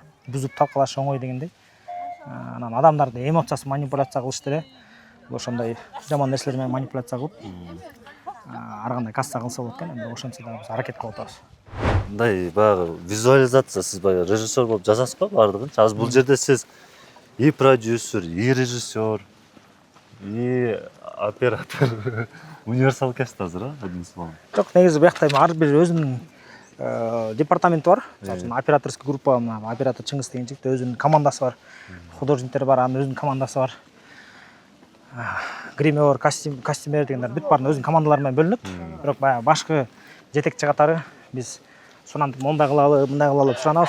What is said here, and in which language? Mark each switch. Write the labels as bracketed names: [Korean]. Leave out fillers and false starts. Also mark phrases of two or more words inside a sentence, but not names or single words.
[Kyrgyz] Бузуп талкалаш оңой дегендей. Анан адамдарды эмоциясы манипуляция кылыш деле ошондой жаман нерселер менен манипуляция кылып ар кандай касса кылса болот экен. Эми ошентсе да биз аракет кылып атабыз. Мындай баягы визуализация, сиз баягы режиссер болуп жазасыз го баардыгынчы. Азыр бул жерде сиз [Russian] и продюсер, и режиссер, и оператор, [Kyrgyz] универсал каст азыр, [Russian] одним словом. [Kyrgyz] Жок, негизи биякта эми ар бир өзүнүн департаменти бар. Мисалы үчүн [Russian] операторский группа, [Kyrgyz] оператор Чыңгыз деген жигит өзүнүн командасы бар. Художниктер бар, анын өзүнүн командасы бар. Гример, костюмер дегендер бүт баардын өзүнүн командалары менен бөлүнөт. Бирок баягы башкы жетекчи катары биз сонан мондай кылалы, мындай кылалы деп суранабыз.